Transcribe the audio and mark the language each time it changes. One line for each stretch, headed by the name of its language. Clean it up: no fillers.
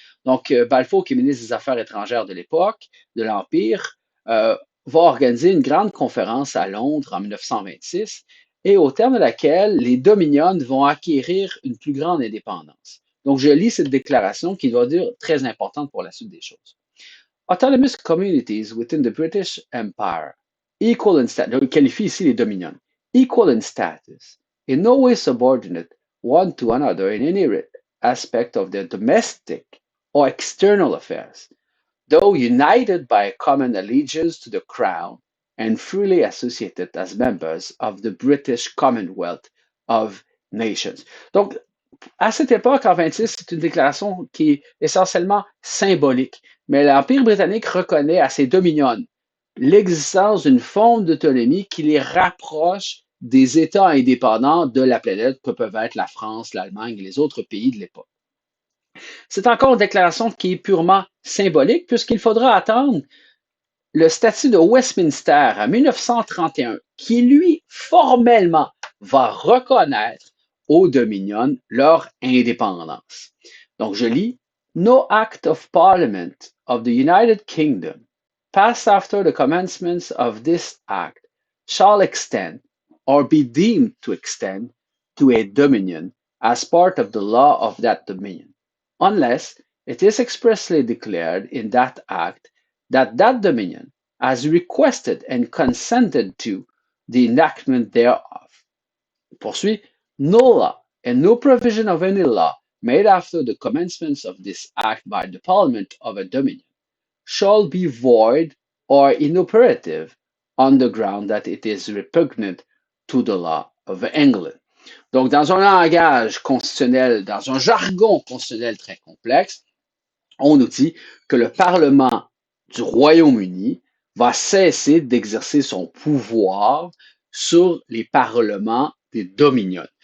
French: Donc, Balfour, qui est ministre des Affaires étrangères de l'époque, de l'Empire, va organiser une grande conférence à Londres en 1926 et au terme de laquelle les Dominions vont acquérir une plus grande indépendance. Donc, je lis cette déclaration qui va dire très importante pour la suite des choses.
English: Autonomous communities within the British Empire, equal in status,
French: il qualifie ici les Dominions,
English: equal in status, in no way subordinate one to another in any aspect of their domestic or external affairs, though united by a common allegiance to the Crown and freely associated as members of the British Commonwealth of Nations.
French: Donc, à cette époque, en 26, c'est une déclaration qui est essentiellement symbolique, mais l'Empire britannique reconnaît à ses dominions l'existence d'une forme d'autonomie qui les rapproche des États indépendants de la planète que peuvent être la France, l'Allemagne et les autres pays de l'époque. C'est encore une déclaration qui est purement symbolique puisqu'il faudra attendre le statut de Westminster en 1931 qui, lui, formellement, va reconnaître aux Dominions leur indépendance. Donc, je lis,
English: No act of Parliament of the United Kingdom passed after the commencement of this act shall extend or be deemed to extend to a Dominion as part of the law of that Dominion, unless it is expressly declared in that act that that Dominion has requested and consented to the enactment thereof.
French: Poursuit,
English: no law and no provision of any law made after the commencement of this act by the Parliament of a Dominion shall be void or inoperative on the ground that it is repugnant to the law of England.
French: Donc, dans un langage constitutionnel, dans un jargon constitutionnel très complexe, on nous dit que le Parlement du Royaume-Uni va cesser d'exercer son pouvoir sur les parlements des Dominions.